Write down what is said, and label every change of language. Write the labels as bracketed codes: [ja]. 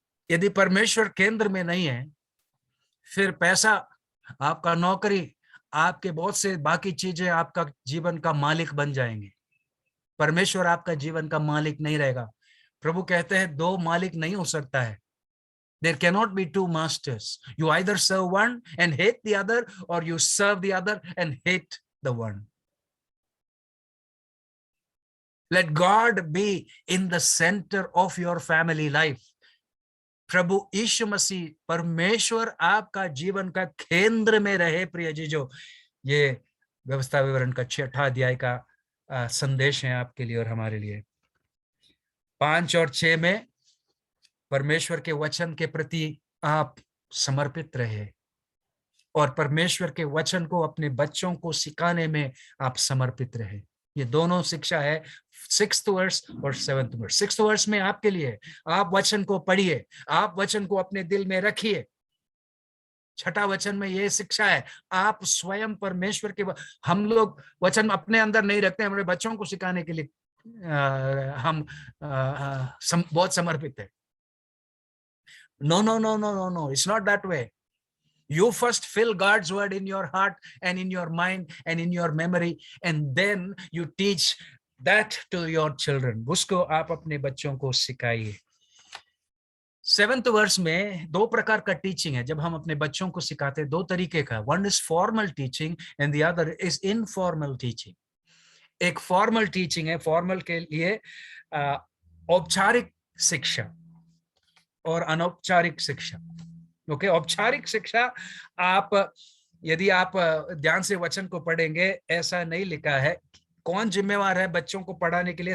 [hi] यदि परमेश्वर केंद्र में नहीं है, फिर पैसा, आपका नौकरी, आपके बहुत से बाकी चीजें आपका जीवन का मालिक बन जाएंगे। परमेश्वर आपका जीवन का मालिक नहीं रहेगा। प्रभु कहते हैं 2 मालिक नहीं हो सकता है। [en] There cannot be 2 masters. You either serve one and hate the other, or you serve the other and hate the one. Let God be in the center of your family life. [hi] प्रभु यीशु मसीह, परमेश्वर आपका जीवन का केंद्र में रहे प्रिय जी जो। ये व्यवस्था विवरण का 6 अध्याय का संदेश है आपके लिए और हमारे लिए। 5 और 6 में परमेश्वर के वचन के प्रति आप समर्पित रहे और परमेश्वर के वचन को अपने बच्चों को सिखाने में आप समर्पित रहे। ये दोनों शिक्षा है, 6th वर्स और 7th वर्स। 6th वर्स में आपके लिए, आप वचन को पढ़िए, आप वचन को अपने दिल में रखिए। 6ठा वचन में ये शिक्षा है, आप स्वयं परमेश्वर के, हम लोग वचन अपने अंदर नहीं रखते, हमारे बच्चों को सिखाने के लिए हम बहुत समर्पित है। [en] No. It's not that way. You first fill God's word in your heart and in your mind and in your memory, and then you teach that to your children. [hi] उसको आप अपने बच्चों को सिखाइए. 7th वर्स में 2 प्रकार का teaching है. जब हम अपने बच्चों को सिखाते हैं 2 तरीके का. [en] One is formal teaching and the other is informal teaching. [hi] एक फॉर्मल टीचिंग है. फॉर्मल के लिए औपचारिक शिक्षा और अनौपचारिक शिक्षा. ओके, औपचारिक शिक्षा आप यदि आप ध्यान से वचन को पढ़ेंगे, ऐसा नहीं लिखा है. कौन जिम्मेवार है बच्चों को पढ़ाने के लिए?